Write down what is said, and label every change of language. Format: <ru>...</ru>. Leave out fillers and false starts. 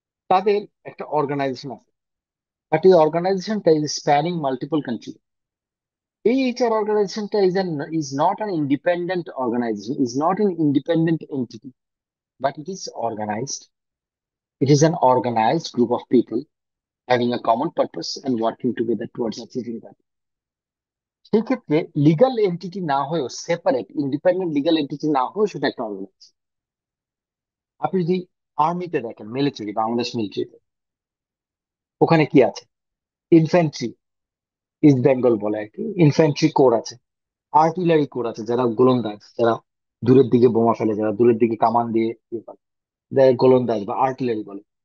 <bn>তাদের একটা অর্গানাইজেশন আছে, বাট এই অর্গানাইজেশনটা</bn> <en>Is spanning multiple country. এই HR অর্গানাইজেশনটা is not an independent organisation, is not an independent entity, but it is organised. It is an organised group of people having a common purpose and working together towards achieving that.</en> <bn>সেই ক্ষেত্রে legal entity না হয়েও, separate independent legal entity না হয়েও সেটা একটা organisation. আপনি যদি আর্মিতে দেখেন, মিলিটারি, বাংলাদেশ মিলিটারিতে, ওখানে কি আছে? ইনফ্যান্ট্রি, ইস্ট বেঙ্গল বলে আর কি, ইনফ্যান্ট্রি কোর আছে, আর্টিলারি কোর আছে, যারা গোলন্দাজ, যারা দূরের দিকে বোমা ফেলে, যারা দূরের দিকে কামান দিয়ে ইয়ে করে, যারা গোলন্দাজ বা আর্টিলারি বলে।</bn>